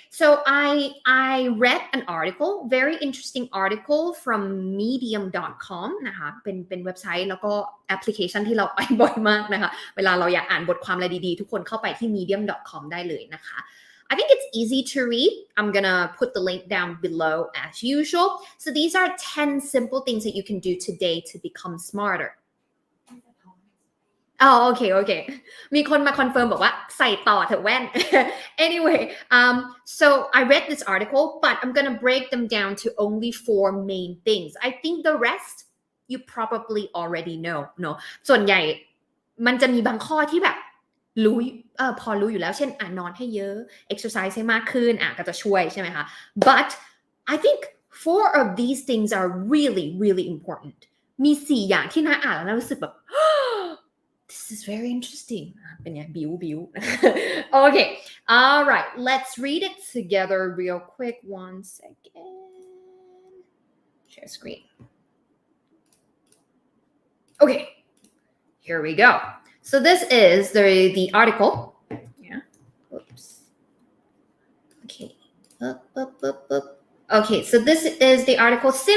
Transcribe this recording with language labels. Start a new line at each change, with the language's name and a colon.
English: So I read an article, very interesting article from medium.com
Thai: นะคะเป็นเว็บไซต์แล้วก็แอปพลิเคชันที่เราไปบ่อยมากนะคะเวลาเราอยากอ่านบทความอะไรดีๆทุกคนเข้าไปที่ medium.com ได้เลยนะคะ
English: I think it's easy to read. I'm gonna put the link down below as usual. So these are 10 simple things that you can do today to become smarter.
Thai: โอเคมีคนมาคอนเฟิร์มบอกว่าใส่ต่อเถอะแว่น
English: anyway so I read this article but I'm gonna break them down to only 4 main things I think the rest you probably already know
Thai: เนอะส่วนใหญ่มันจะมีบางข้อที่แบบรู้พอรู้อยู่แล้วเช่นนอนให้เยอะ
English: exercise
Thai: ให้มากขึ้นก็จะช่วยใช่ไหมคะ
English: but I think 4 of these things are really really important
Thai: มี4อย่างที่น่าอ่านแล้วน่ารู้สึกแบบ
English: this is very interesting
Thai: เป็นไงบิว
English: okay all right let's read it together real quick 1 second share screen okay here we go so this is the article yeah oops okay up okay so this is the article